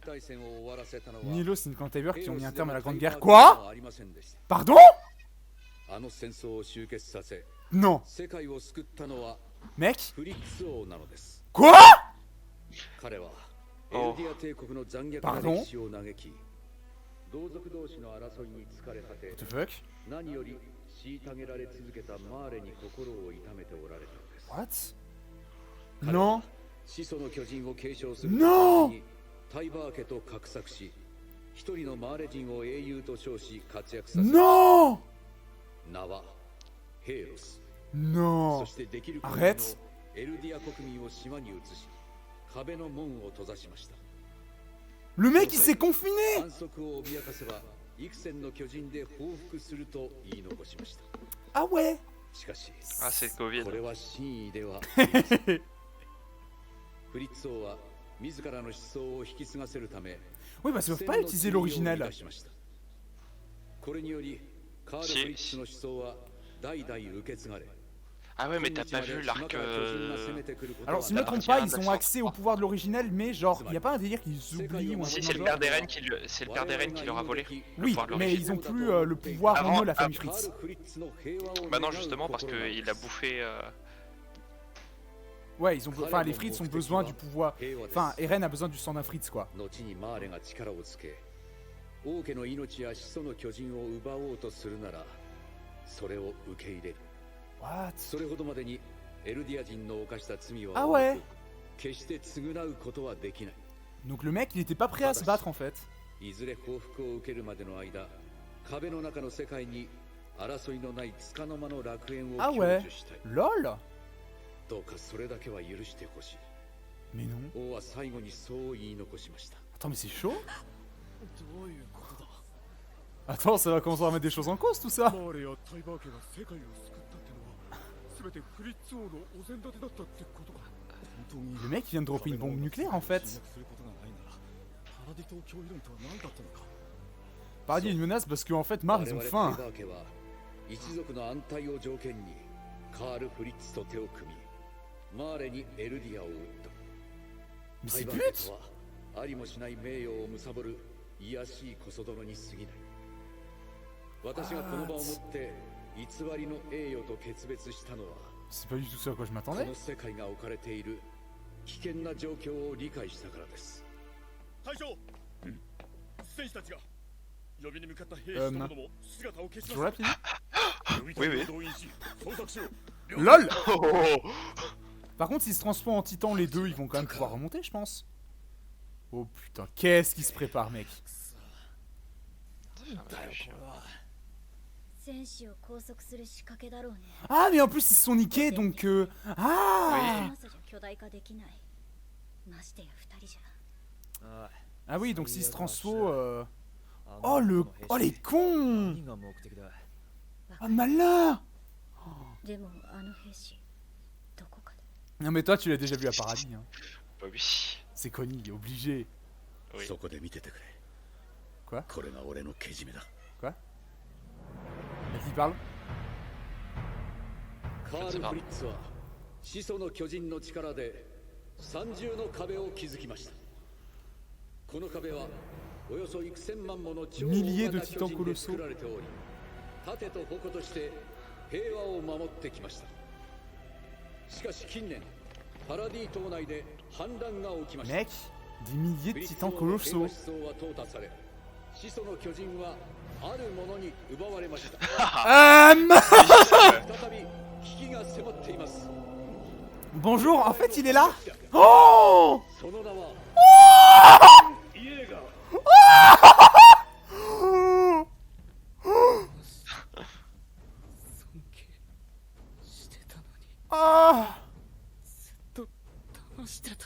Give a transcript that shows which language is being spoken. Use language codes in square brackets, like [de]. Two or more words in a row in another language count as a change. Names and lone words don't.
[fr] Nilo, c'est une cantiver qui ont mis un terme à la Grande Guerre. Quoi? Pardon? Non. Mec? Quoi? Oh. Pardon? [en] What the fuck? What? [fr] Non. Non. [ja] タイバー家と画策し、一人のマーレ人を英雄と称し活躍させ、 [fr] Non. [ja] 名はヘイロス。 [fr] Non. [ja] そしてできる限りの [fr] Arrête. [ja] エルディア国民を島に移し、壁の門を閉ざしました。 [fr] Le mec, il s'est confiné. [ja] 安息を脅かせば、幾千の巨人で報復すると言い残しました。 [fr] Ah ouais. [ja] しかし、 [fr] Ah, c'est le Covid. [ja] これは真意では。フリッツ王は 自らの思想を引き継がせるため、 [fr] Oui, parce qu'ils peuvent pas utiliser l'original. [ja] これによりカール・フリッツの思想は代々受け継がれ。 [fr] Ah ouais, mais t'as pas vu l'arc... Alors, si je ne me trompe pas, ils ont accès au pouvoir de l'original, mais genre, il y a pas un délire qu'ils oublient ou un Si, truc c'est le dans père genre. d'Eren qui, c'est le père d'Eren qui leur a volé. le Oui, pouvoir de mais l'origine. ils ont plus le pouvoir Avant, en eux, la famille Fritz. Bah non, justement, parce qu'il a bouffé... Ouais, ils ont, enfin, les Fritz ont besoin du pouvoir. Enfin, Eren a besoin du sang d'un Fritz, quoi. [ja] 後にマーレが力をつけ、王家の命や始祖の巨人を奪おうとするなら、それを受け入れる。 [en] What? [ja] それほどまでにエルディア人の犯した罪は [fr] Ah ouais. [ja] 決して償うことはできない。 [fr] Donc le mec, il était pas prêt à se battre en fait. [ja] いずれ報復を受けるまでの間、壁の中の世界に争いのない束の間の楽園を [fr] Ah [ja] 享 [fr] ouais. [ja] 受したい。 [fr] LOL. [ja] どうかそれだけは許してほしい。 [fr] Mais non. [ja] 王は最後にそう言い残しました。 [fr] Attends, mais c'est chaud. Attends, ça va commencer à mettre des choses en cause tout ça. [ja] マーレやタイバー家が世界を救ったってのは全てフリッツ王のお膳立てだったってことか。本当に [fr] Le mec, il vient de dropper une bombe nucléaire en fait. [ja] 侵略することがないならパラディ島脅威論とは何だったのか。 [fr] Paradis est une menace parce qu'en fait, Mars, ils ont [ja] 我々 [fr] faim. [ja] タイバー家は一族の安泰を条件にカール・フリッツと手を組み、マーレにエルディアを撃った。 [fr] Mais [ja] タ [fr] c'est [ja] イバー [fr] but. [ja] 家とはありもしない名誉を貪る卑しい小僧殿に過ぎない。私がこの場をもって偽りの栄誉と決別したのは、 [fr] C'est pas du tout ça à quoi je [ja] こ [fr] m'attendais. [ja] の世界が置かれている危険な状況を理解したからです。隊長、戦士たちが呼びに向かった兵士ともども姿を消し [fr] Toujours [ja] ま [fr] là, [ja] し [fr] Pini? [ja] た。 [fr] Oui, oui. 動員し捜索しろ。 LOL. Oh, oh, oh. Par contre, s'ils se transforment en titan, les deux, ils vont quand même pouvoir remonter, je pense. Oh putain, qu'est-ce qui se prépare, mec? [ja] 戦士を拘束する仕掛けだろうね。 [fr] Ah, mais en plus, ils se sont niqués, donc... Ah. [ja] 今さじゃ巨大化できない。ましてや二人じゃ。 [fr] Ah oui, donc s'ils se transfo... Oh, le... Oh, les cons. [ja] 何が目的だ。 [fr] Ah, malin. [ja] でもあの兵士どこかで。 [fr] Non, mais toi, tu l'as déjà vu à Paradis, hein. Bah oui. C'est connu, obligé. Oui. [ja] そこで見ててくれ。 [fr] Quoi? [ja] これが俺のけじめだ。 [fr] Vas-y, parle. [ja] カール・フリッツは始祖の巨人の力で三重の壁を築きました。この壁はおよそ幾千万もの超大型巨人で作られており、盾と矛として平和を守ってきました。しかし近年パラディ島内で反乱が起きました。 [fr] Mec, des milliers de titans colossaux. [ja] 思想は淘汰され、始祖の巨人はあるものに奪われました。再び危機が迫っています。 [fr] Bonjour, en fait, il est là. Oh. [ja] その名はイエーガー。尊敬してたのに [fr] Ah. [ja] と騙してた。